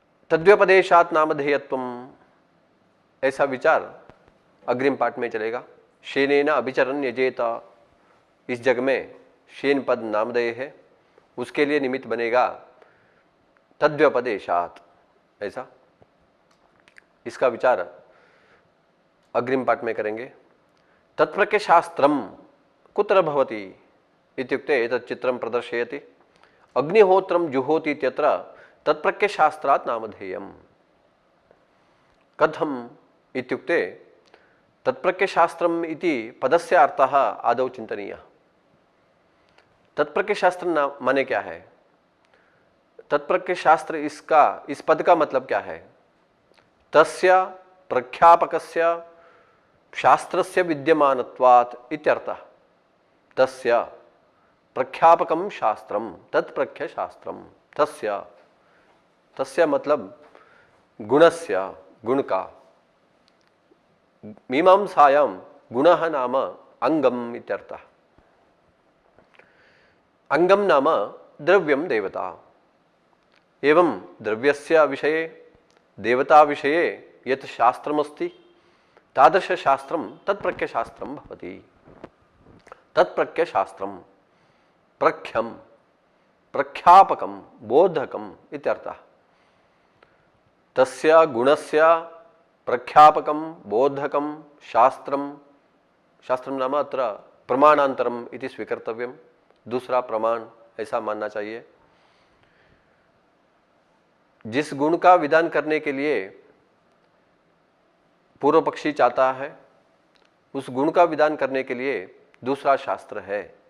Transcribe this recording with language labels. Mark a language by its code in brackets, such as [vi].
[sa] तद्व्यपदेशात् नामधेयत्वम [hi] ऐसा विचार अग्रिम पाठ में चलेगा। [sa] शेनेन अभिचरन् यजेत, [hi] इस जग में शेन पद नामधेय है, उसके लिए निमित्त बनेगा तद्व्यपदेशात्, ऐसा इसका विचार अग्रिम पाठ में करेंगे। [sa] तत्प्रत्ययशास्त्रम कुत्र भवति इत्युक्ते एतत् चित्रं प्रदर्शयति। अग्निहोत्रं जुहोति इत्यत्र तत्प्रत्ययशास्त्रात् नामधेयम्। कथम् इत्युक्ते तत्प्रत्ययशास्त्रम् इति पदस्य अर्थः आदौ चिन्तनीयः। [hi] तत्प्रत्ययशास्त्र माने क्या है? तत्प्रत्ययशास्त्र इस पद का मतलब क्या है? [sa] तस्य प्रख्यापकस्य शास्त्रस्य विद्यमानत्वात् इत्यर्थः। तस्य प्रख्यापकं शास्त्रं तत्प्रत्ययशास्त्रं। तस्य मतलब गुणस्य, [hi] गुण का। [sa] मीमांसायां गुणः नाम अंगम इत्यर्थः। अंगम नाम द्रव्यं देवता। एवं द्रव्यस्य विषये देवता विषये यत् शास्त्रमस्ति तादृशशास्त्रं तत्प्रत्ययशास्त्रं भवति। तत्प्रत्ययशास्त्रं प्रख्यं प्रख्यापकं बोधकम् इत्यर्थः। तस्य गुणस्य प्रख्यापकं बोधकं शास्त्रं, शास्त्रं नाम अत्र प्रमाणान्तरम् इति स्वीकर्तव्यं। [hi] दूसरा प्रमाण ऐसा मानना चाहिए। जिस गुण का विधान करने के लिए पूर्व पक्षी चाहता है, उस गुण का विधान करने के लिए दूसरा शास्त्र है।